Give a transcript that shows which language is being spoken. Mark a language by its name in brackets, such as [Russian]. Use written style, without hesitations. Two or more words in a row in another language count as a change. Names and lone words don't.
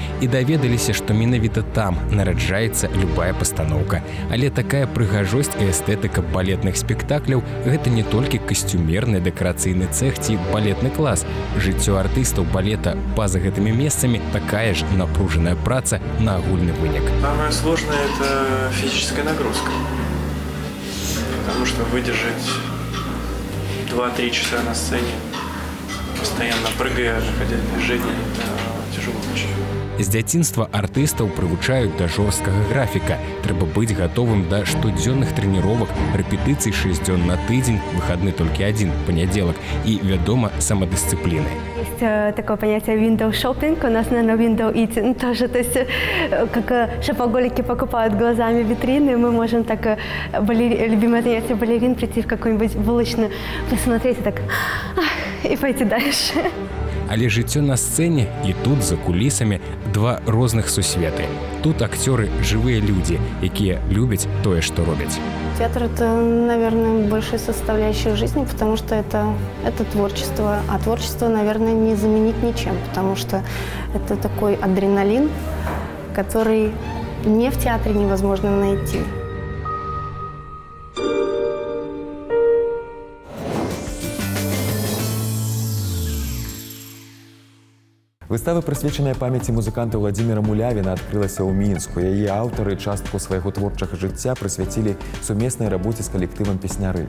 [Belarusian] І даведаліся, што менавіта там нараджаецца любая пастаноўка. Але такая прыгажосць і эстэтыка балетных спектакляў – гэта не толькі касцюмерны дэкарацыйны цэх ці балетны клас. Жыццё артыстаў балета па-за гэтымі месцамі такая ж напружаная праца на агульны вынік. [Russian] Самое сложное – это физическая нагрузка. Потому что выдержать 2-3 часа на сцене, постоянно прыгая, находя движение, это тяжело очень. [Belarusian] З дзяцінства артыстаў прывучаюць да жорсткага графіка. Трэба быць гатовым да штодзённых трэніровак, рэпетыцый 6 дзён на тыдзень, выхадны толькі адзін – панядзелак, и, вядома, самадысцыпліны. [Russian] Есть такое понятие [English] window shopping, [Russian] у нас, наверное, [English] window eating [Russian] тоже, то есть как шопоголики покупают глазами витрины, мы можем так, любимое занятие балерин, прийти в какую-нибудь булочную, посмотреть и так, и пойти дальше. [Belarusian] Але жыццё на сцэне і тут, за кулісамі, два розных сусветы. Тут акцёры – жывыя людзі, якія любяць тое, што робяць. [Russian] Театр – это, наверное, большая составляющая жизни, потому что это творчество. А творчество, наверное, не заменить ничем, потому что это такой адреналин, который не в театре невозможно найти. [Belarusian] Выстава, прысвечаная памяці музыканта Владзіміра Мулявіна, адкрылася ў Мінску. Яе аўтары частку свайго творчага жыцця прысвяцілі сумеснай рабоце з калектывам песняры.